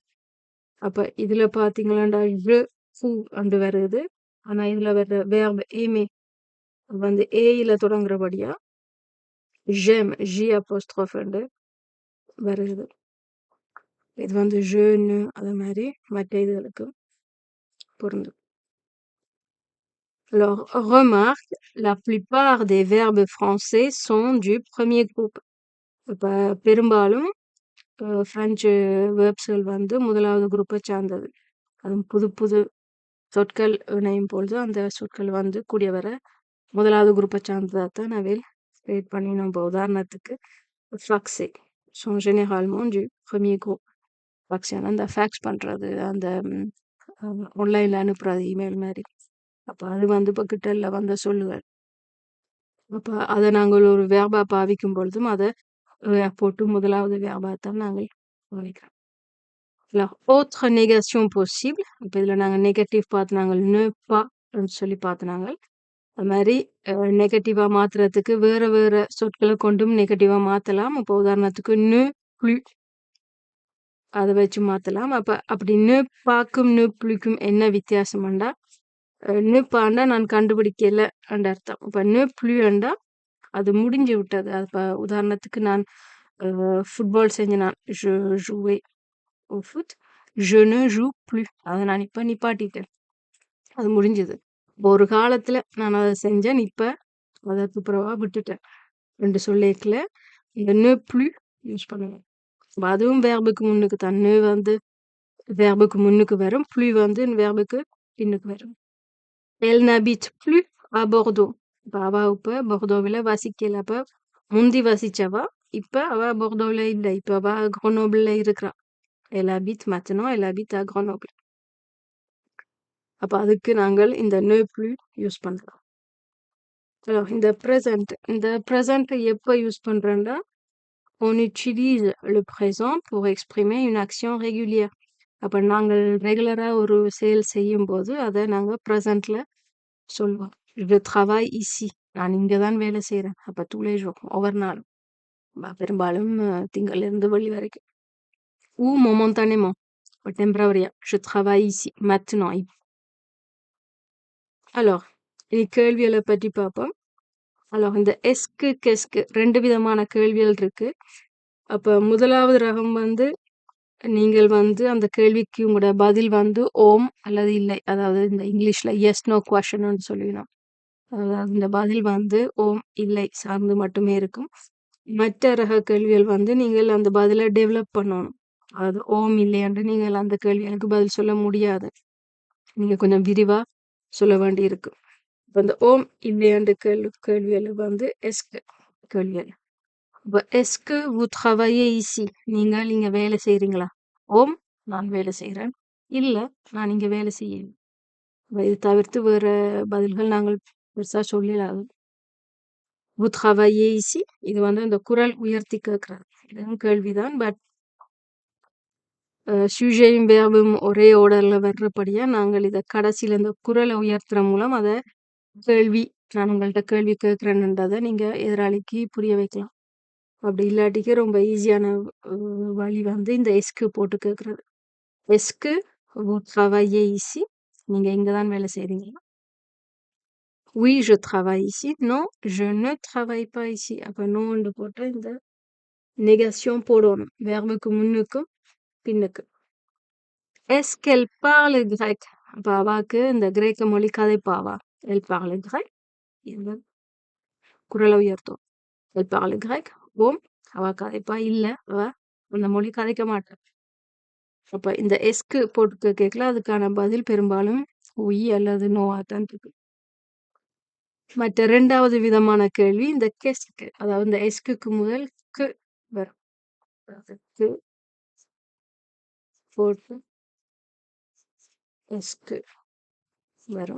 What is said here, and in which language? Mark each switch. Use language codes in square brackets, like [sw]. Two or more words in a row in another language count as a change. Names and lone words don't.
[ta] அப்ப இதுல பாத்தீங்களாண்டா ஃபூ அண்டு வருது. ஆனா இதுல வர்ற வேர்பு ஏமே வந்து ஏயில தொடங்குறபடியா ஜெம் ஜி அப்போஸ்ட்ரோஃப் வருது. இது வந்து ஜேன்னு அது மாதிரி மற்ற இதுகளுக்கு பொருந்தும். [fr] Alors, remarque, la plupart des verbes français sont du premier groupe. [ta] இப்ப பெரும்பாலும் பிரெஞ்சு வேர்ப்ஸ்கள் வந்து முதலாவது குரூப்பை சார்ந்தது. அது புது புது சொற்கள் இணையும் பொழுது அந்த சொற்கள் வந்து கூடிய வர முதலாவது குரூப்பை சார்ந்ததாக தான் அவையில் கிரியேட் பண்ணினோம். இப்போ உதாரணத்துக்கு ஃபாக்ஸே [fr] sont généralement du premier groupe. [ta] ஃபாக்ஸேனா அந்த ஃபேக்ஸ் பண்ணுறது, அந்த ஆன்லைனில் அனுப்புறது இமெயில் மாதிரி. அப்போ அது வந்து இப்போ கிட்டல வந்த சொல்லுவார். அப்போ அதை நாங்கள் ஒரு வேர்பா பாவிக்கும் பொழுதும் அதை போட்டு முதலாவது வேர்பாத்தான் நாங்கள் பாவிக்கிறோம். [fr] Alors, autre négation possible. [ta] இப்போ இதில் நாங்கள் நெகட்டிவ் பார்த்து நாங்கள் [fr] ne pas [ta] சொல்லி பார்த்து நாங்கள் அது மாதிரி நெகட்டிவாக மாற்றுறதுக்கு வேறு வேறு சொற்களை கொண்டும் நெகட்டிவாக மாற்றலாம். இப்போ உதாரணத்துக்கு [fr] ne plus [ta] அதை வச்சு மாற்றலாம். அப்போ அப்படி [fr] ne pas [ta] க்கும் [fr] ne plus [ta] க்கும் என்ன வித்தியாசம்ண்டா [fr] ne pas [ta] ண்டா நான் கண்டுபிடிக்கல என்ற அர்த்தம். இப்போ [fr] ne plus [ta] அது முடிஞ்சு விட்டது. இப்போ உதாரணத்துக்கு நான் ஃபுட்பால் செஞ்சு நான் [fr] jouais au foot, je ne joue plus. [ta] அதை நான் இப்போ நிப்பாட்டிட்டேன், அது முடிஞ்சது. ஒரு காலத்துல நான் அதை செஞ்சேன், இப்ப அதை துப்புரவா விட்டுட்டேன். ரெண்டு சொல்லேக்கல இந்த [fr] ne plus [ta] யூஸ் பண்ணுவேன். அதுவும் வேர்புக்கு முன்னுக்கு தான். ne வந்து வேர்புக்கு முன்னுக்கு வரும், plus வந்து வேர்புக்கு பின்னுக்கு வரும். [fr] Elle n'habite plus à Bordeaux. [ta] இப்போ அவ இப்ப போர்டோவில் வசிக்கல. அப்ப முந்தி வசிச்சவா இப்ப அவ போர்டோவில் இல்லை, இப்ப அவ கிரனோபிள்ல இருக்கிறா. [fr] Elle habite maintenant, elle habite à Grenoble. [ta] அப்ப அதுக்கு நாங்கள் இந்த [fr] ne plus [ta] யூஸ் பண்றோம். [fr] Alors, [ta] இந்த present எப்ப யூஸ் பண்றோம்னா [fr] on utilise le présent pour exprimer une action régulière. [ta] அப்ப நாங்கள் ரெகுலரா ஒரு செயல் செய்யும் போது அதை நாங்க ப்ரெசென்ட்ல சொல்லுவோம். [fr] je travaille ici, [ta] நான் இங்க தான் வேலை செய்யறேன். அப்ப [fr] tous les jours, [ta] ஒவ்வொரு நாளும், பெரும்பாலும் திங்கள்ல இருந்து வெள்ளி வரைக்கும். [fr] ou momentanément, temporairement, je travaille ici maintenant. Alors, [ta] இனி கேள்விகளை பற்றி பார்ப்போம். Alors, இந்த எஸ்கு கெஸ்கு ரெண்டு விதமான கேள்விகள் இருக்கு. அப்ப முதலாவது ரகம் வந்து நீங்கள் வந்து அந்த கேள்விக்கு உங்களோட பதில் வந்து ஓம் அல்லது இல்லை, அதாவது இந்த இங்கிலீஷ்ல [en] yes no question [ta] சொல்லிடணும். அதாவது இந்த பதில் வந்து ஓம் இல்லை சார்ந்து மட்டுமே இருக்கும். மற்ற ரக கேள்விகள் வந்து நீங்கள் அந்த பதிலை டெவலப் பண்ணணும். அதாவது ஓம் இல்லை என்று நீங்கள் அந்த கேள்விகளுக்கு பதில் சொல்ல முடியாது, நீங்க கொஞ்சம் விரிவா சொல்ல வேண்டி இருக்கு. இப்போ இந்த ஓம் இல்லையாண்டு கேள்விகள் வந்து எஸ்கு கேள்விகள். [fr] இப்போ எஸ்கு vous travaillez ici, [ta] நீங்கள் இங்க வேலை செய்றீங்களா? ஓம் நான் வேலை செய்கிறேன், இல்லை நான் இங்க வேலை செய்யணும். இது தவிர்த்து வேற பதில்கள் நாங்கள் பெருசா சொல்லிடாது. [fr] vous travaillez ici [ta] இது வந்து இந்த குரல் உயர்த்தி கேட்கறது, இதுவும் கேள்விதான். பட் சுஜையும் வேர்பும் ஒரே ஓர்டர்ல வர்றபடியா நாங்கள் இதை கடைசியில இந்த குரலை உயர்த்துற மூலம் அதை கேள்வி, நான் உங்கள்கிட்ட கேள்வி கேட்கிறேன்ன்றதை நீங்க எதிராளிக்கு புரிய வைக்கலாம். அப்படி இல்லாட்டிக்கு ரொம்ப ஈஸியான வழி வந்து இந்த எஸ்கு போட்டு கேட்கறது. [fr] எஸ்கு vous travaillez ici, [ta] நீங்க இங்க தான் வேலை செய்றீங்களா? [fr] oui je travaille ici, non je ne travaille pas ici. [ta] அப்ப நோன்னு போட்டு இந்த நெகேஷன் போடணும், வேர்புக்கு முன்னுக்கும் பின்னுக்கு. [fr] est-ce qu'elle parle grec? [ta] அப்ப அவாக்கு இந்த கிரேக்க மொழி கதைப்பாவா? [fr] elle parle grec, [ta] இந்த குரலை உயர்த்தும். [fr] elle parle grec, [ta] ஓம் அவ கதைப்பா, இல்ல அவ அந்த மொழி கதைக்க மாட்டாள். அப்ப இந்த எஸ்கு போட்டு கேட்கல, அதுக்கான பதில் பெரும்பாலும் உய் அல்லது நோவா தான் இருக்கு. மற்ற இரண்டாவது விதமான கேள்வி இந்த கெஸ்கு, அதாவது இந்த எஸ்குக்கு முதல் கு வரும், கு போட்டு எஸ்கு வரும்.